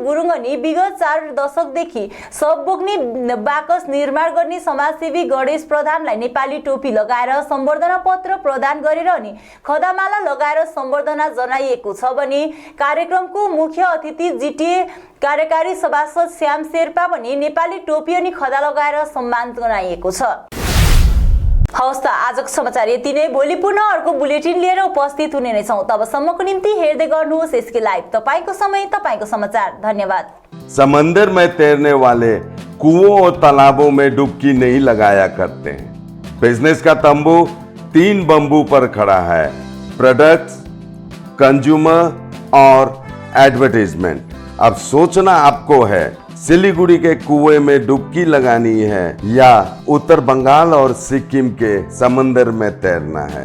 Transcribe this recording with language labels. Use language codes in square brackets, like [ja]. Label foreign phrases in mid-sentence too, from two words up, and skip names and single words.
[ne] गुरुङ अनि विगत 4 दशकदेखि सब बोक्ने बाकस निर्माण गर्ने समाजसेवी गणेश प्रधानलाई नेपाली टोपी लगाएर सम्बर्धना पत्र प्रदान गरेर अनि खदामाला लगाएर सम्बर्धना जनाइएको छ भने कार्यक्रमको मुख्य अतिथि जिटिए कार्यकारी सभासद श्याम शेर्पा पनि नेपाली टोपी अनि खदा लगाएर सम्मान जनाइएको छ। हवस् त आजको समाचार यति नै। भोलि पुनः अर्को बुलेटिन लिएर उपस्थित हुने नै छौं। तबसम्मको निम्ति हेर्दै गर्नुहोस् एसके लाइभ। तपाईको समय तपाईको समाचार। धन्यवाद। [hi] समंदर में तैरने वाले कुओं और तालाबों में डुबकी नहीं लगाया करते हैं। बिजनेस का तंबू 3 बंबू पर खड़ा है। प्रोडक्ट्स, कंज्यूमर और एडवर्टाइजमेंट। अब सोचना आपको है सिलीगुड़ी के कुएं में डुबकी लगानी है या उत्तर बंगाल और सिक्किम के समंदर में तैरना है।